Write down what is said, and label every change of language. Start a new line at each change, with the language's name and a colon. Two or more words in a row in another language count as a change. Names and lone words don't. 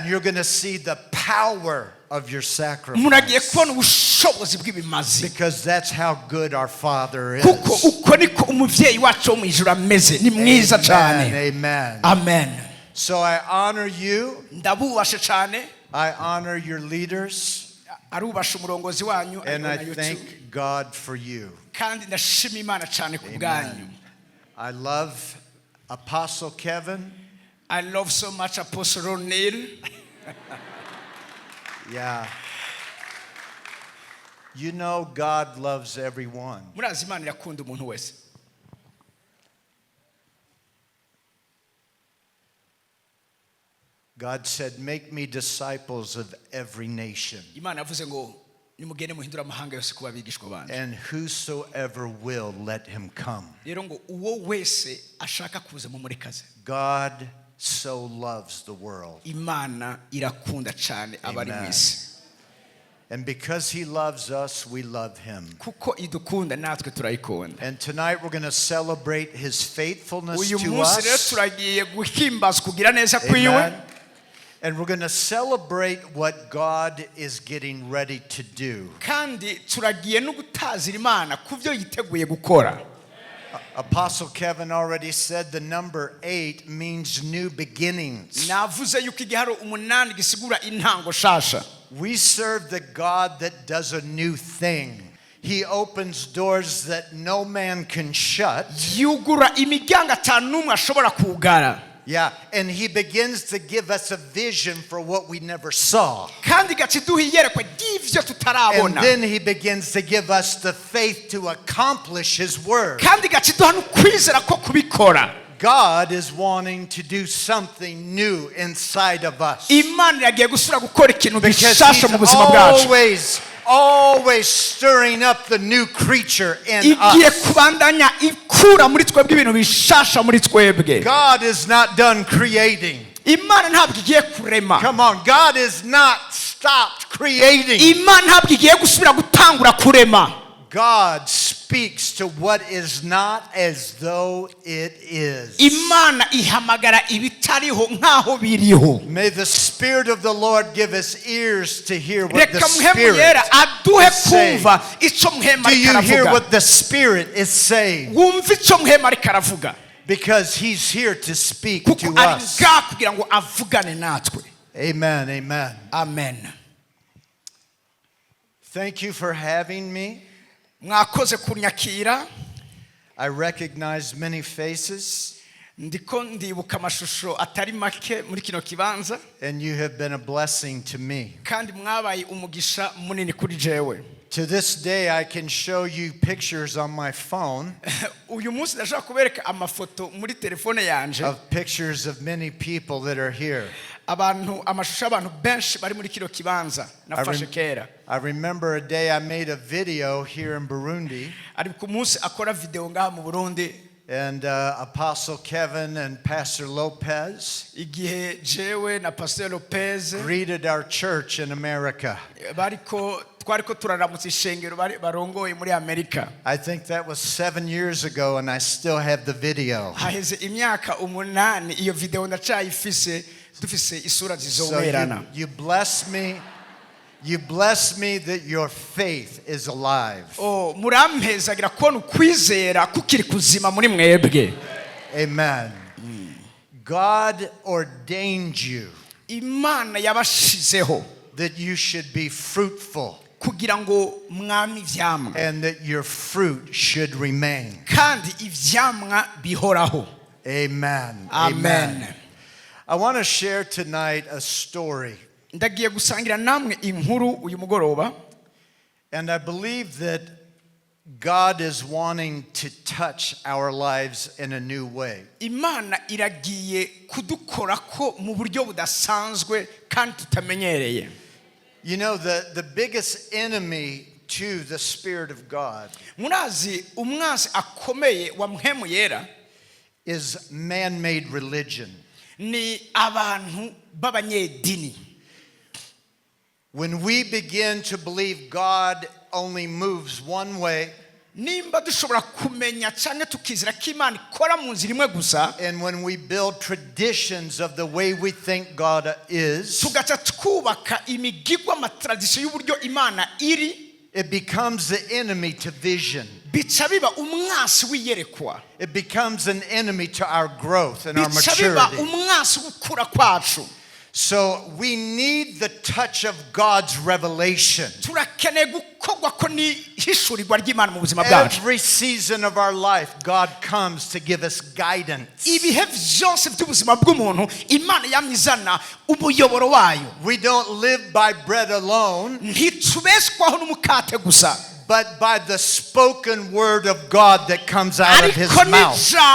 English: You're going to see the power of your sacrifice. Because that's how good our Father is. Amen. Amen. Amen. So I honor you. I honor your leaders,
Rundi: arubasha umurongozi wanyu
English: and I
Rundi: ariko na
English: thank YouTube. God for you.
Rundi: Kandi ndashima Imana cyane ku bwanyu.
English: I love Apostle Kevin. I love so much Apostle Ron Neal. Yeah. You know God loves everyone.
Rundi: Murazi Imana irakunda umuntu wese.
English: God said, make me disciples of every nation.
Rundi: Imana yavuze ngo nimugende muhindura amahanga yose kuba abigishwa banje.
English: And whosoever will, let him come.
Rundi: Rero ngo uwo wese ashaka kuza mu murekaze.
English: God so loves the world.
Rundi: Imana irakunda cyane abari mu isi.
English: And because he loves us, we love him.
Rundi: Kuko idukunda natwe turayikunda.
English: And tonight we're going to celebrate his faithfulness
Rundi: Uyu
English: to
Rundi: munsi rero
English: us.
Rundi: turagiye guhimbaza kugira neza kwiwe.
English: Amen. And we're going to celebrate what God is getting ready to do.
Rundi: Kandi turagiye no gutazira Imana kuvyo yiteguye gukora.
English: Apostle Kevin already said the number 8 means new beginnings.
Rundi: Navuze yuko igiharo 8 gisigura intango shasha.
English: We serve the God that does a new thing. He opens doors that no man can shut.
Rundi: Yugura imiryango atanumwe ashobora kugara.
English: Yeah, and he begins to give us a vision for what we never saw.
Rundi: Kandi gaciduha iyerekwa ry'ivyo
English: And
Rundi: tutarabona.
English: then he begins to give us the faith to accomplish his word.
Rundi: Kandi gaciduha n'ukwizera ko kubikora.
English: God is wanting to do something new inside of us.
Rundi: Imana yagiye gusura gukora ikintu
English: Because
Rundi: gishasha mu
English: he's
Rundi: buzima bwacu.
English: always stirring up the new creature in
Rundi: Igiye
English: us.
Rundi: kubandanya ikura muri twebwe ibintu bishasha muri twebwe.
English: God is not done creating.
Rundi: Imana ntabwo igiye kurema.
English: Come on, God is not stopped creating.
Rundi: Imana ntabwo igiye gusubira gutangura kurema.
English: God speaks to what is not as though it is.
Rundi: Imana ihamagara ibitariho nkaho biriho.
English: May the Spirit of the Lord give us ears to hear what the
Rundi: Reka muhemu
English: Spirit
Rundi: yera aduhe
English: is saying.
Rundi: kumva ico muhemu
English: Do
Rundi: ariko
English: you hear
Rundi: aravuga.
English: what the Spirit is saying?
Rundi: Wumva ico muhemu ariko aravuga.
English: Because He's here to speak
Rundi: Kuko
English: to
Rundi: ari
English: us.
Rundi: ngaha kugira ngo avugane natwe.
English: Amen, amen. Amen. Thank you for having me.
Rundi: Mwakoze kunyakira.
English: I recognize many faces.
Rundi: Ndiko ndibuka amashusho atari make muri kino kibanza.
English: And you have been a blessing to me.
Rundi: Kandi mwabaye umugisha munini kuri jewe.
English: To this day, I can show you pictures on my phone
Rundi: Uyu munsi ndashaka kubereka amafoto muri telefone yanje.
English: of pictures of many people that are here.
Rundi: Abantu amashusho abantu benshi bari muri kino kibanza nafashe kera.
English: I remember a day I made a video here in Burundi,
Rundi: Ari ku munsi akora video ngaha mu Burundi.
English: and Apostle Kevin and Pastor Lopez
Rundi: Igihe jewe na Pastor Lopez
English: greeted our church in America.
Rundi: twariko turaramutsa ishengero barongoye muri Amerika.
English: I think that was 7 years ago, and I still have the video.
Rundi: Haheze imyaka 8 iyo video ndacayifise dufise isura zizoberana.
English: So you bless me. You bless me that your faith is alive.
Rundi: Oh, murampezagira kubona ukwizera kukiri kuzima muri mwebwe.
English: Amen. God ordained you
Rundi: Imana yabashizeho
English: that you should be fruitful
Rundi: kugira ngo mwami ivyamwa
English: and that your fruit should remain.
Rundi: kandi ivyamwa bihoraho.
English: Amen. Amen. I want to share tonight a story.
Rundi: Ndagiye gusangira namwe inkuru uyu mugoroba.
English: And I believe that God is wanting to touch our lives in a new way.
Rundi: Imana iragiye kudukorako mu buryo budasanzwe kandi tutamenyereye.
English: You know, the biggest enemy to the Spirit of God
Rundi: Murazi umwansi akomeye wa mpemu yera
English: is man-made religion.
Rundi: ni abantu b'abanyedini.
English: When we begin to believe God only moves one way,
Rundi: Nimba dushobora kumenya cyane tukizira ko Imana ikora mu nzira imwe gusa,
English: and when we build traditions of the way we think God is,
Rundi: tugaca twubaka imigigwa amatradisiyo y'uburyo Imana iri,
English: it becomes the enemy to vision.
Rundi: bica biba umwansi w'iyerekwa.
English: It becomes an enemy to our growth and our
Rundi: Bica biba
English: maturity.
Rundi: umwansi w'ukura kwacu.
English: So we need the touch of God's revelation. Every season of our life, God comes to give us guidance. We don't live by bread alone, but by the spoken word of God that comes out of his mouth.